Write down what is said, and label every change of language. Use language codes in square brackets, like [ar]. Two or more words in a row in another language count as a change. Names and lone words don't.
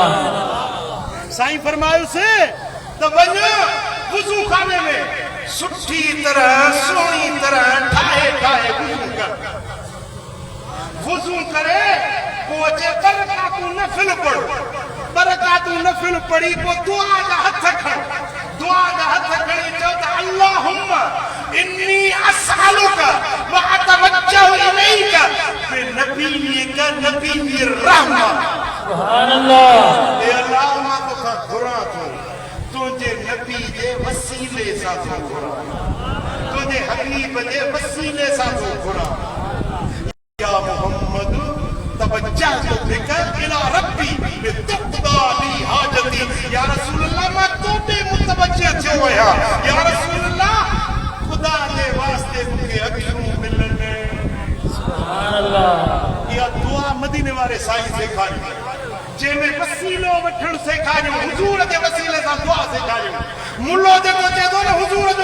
[sd] साईं फरमायोसि त वञ वुज़ू खाने में सुठी तरह सुहिणी तरह ठाहे वुज़ू कर वुज़ू करे पोइ अचे बरकातूं नफ़िल पढ़ी पोइ दुआ जा हथ खण खणी चओ त [ar] اللهم إني أسألك وأتوجه إليك بنبيك نبي الرحمة سبحان الله [sd] ए अल्लाह मां तोखां घुरां थो तुंहिंजे नबी जे वसीले सां थो घुरां तुंहिंजे हबीब जे वसीले सां थो घुरां [ar] يا محمد توجهت بك إلى ربي لتقضى لي حاجتي يا رسول الله [sd] मां तोते मुतवज्जह थियो आहियां [ar] يا رسول الله [sd] खुदा जे वास्ते मूंखे अखियूं मिलनि [ar] سبحان الله [sd] इहा दुआ मदीने वारे साईं सेखारियो जंहिंमें वसीलो वठणु सेखारियो हुजूर जे वसीले सां दुआ सेखारियो मुल्लो जेको चए थो न हुजूर जो